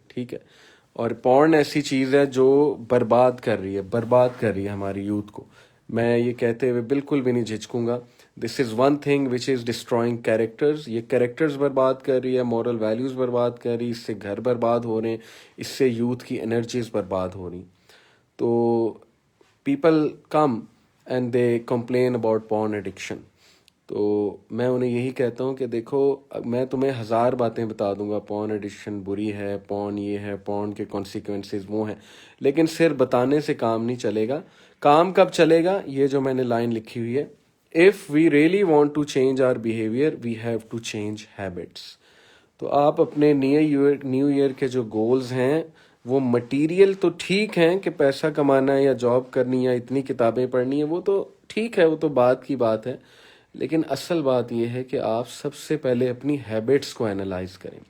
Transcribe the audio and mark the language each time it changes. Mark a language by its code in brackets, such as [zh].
[ur] ٹھیک ہے، اور پورن ایسی چیز ہے جو برباد کر رہی ہے ہماری یوتھ کو. میں یہ کہتے ہوئے بالکل بھی نہیں جھجکوں گا، [en] This is one thing which is destroying characters. [ur] یہ کیریکٹرز برباد کر رہی ہے، مورل ویلیوز برباد کر رہی ہے، اس سے گھر برباد ہو رہے ہیں، اس سے یوتھ کی انرجیز برباد ہو رہی. [en] تو people come and they complain about porn addiction. [ur] تو میں انہیں یہی کہتا ہوں کہ دیکھو میں تمہیں 1000 باتیں بتا دوں گا، پورن ایڈکشن بری ہے، پورن یہ ہے، پورن کے کانسیکوینسز وہ ہیں، لیکن صرف بتانے سے کام نہیں چلے گا. کام کب چلے گا؟ یہ جو میں نے لائن لکھی ہوئی ہے، [en] if we really want to change our behavior we have to change habits. [ur] تو آپ اپنے نیو ایئر کے جو گولز ہیں وہ مٹیریل تو ٹھیک ہیں کہ پیسہ کمانا ہے یا جاب کرنی یا اتنی کتابیں پڑھنی ہے، وہ تو ٹھیک ہے، وہ تو بات کی بات ہے. لیکن اصل بات یہ ہے کہ آپ سب سے پہلے اپنی ہیبٹس کو اینالائز کریں.